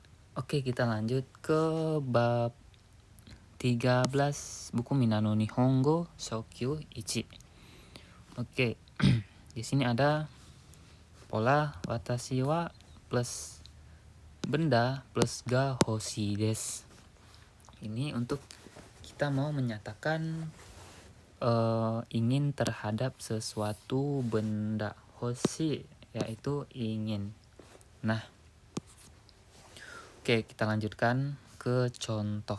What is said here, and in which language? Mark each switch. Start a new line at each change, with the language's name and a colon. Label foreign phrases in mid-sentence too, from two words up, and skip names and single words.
Indonesian: Oke, kita lanjut ke bab 13 buku Minano Nihongo Shokyu Ichi. Oke, di sini ada pola
Japanese: 私は
Indonesian: plus benda plus
Japanese: が欲しいです.
Indonesian: Ini untuk kita mau menyatakan ingin terhadap sesuatu benda. Hoshi yaitu ingin. Nah, oke, kita lanjutkan ke contoh.